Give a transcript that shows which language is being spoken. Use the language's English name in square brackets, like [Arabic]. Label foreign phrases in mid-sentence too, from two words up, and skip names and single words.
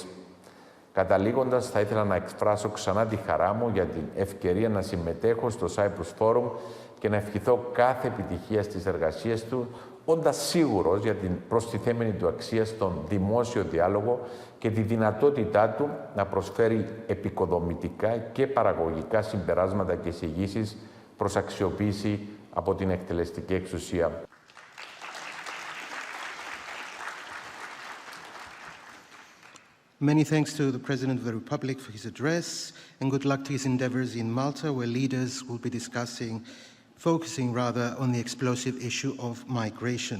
[Greek] Καταλήγοντας, θα ήθελα να εκφράσω ξανά τη χαρά μου για την ευκαιρία να συμμετέχω στο Cyprus Forum και να ευχηθώ κάθε επιτυχία στις εργασίες του, όντας σίγουρος για την προστιθέμενη του αξία στον δημόσιο διάλογο και τη δυνατότητά του να προσφέρει επικοδομητικά και παραγωγικά συμπεράσματα και εισηγήσεις προς αξιοποίηση από την εκτελεστική εξουσία. [English] Many thanks to the President of the Republic for his address, and good luck to his endeavors in Malta, where leaders will be focusing on the explosive issue of migration.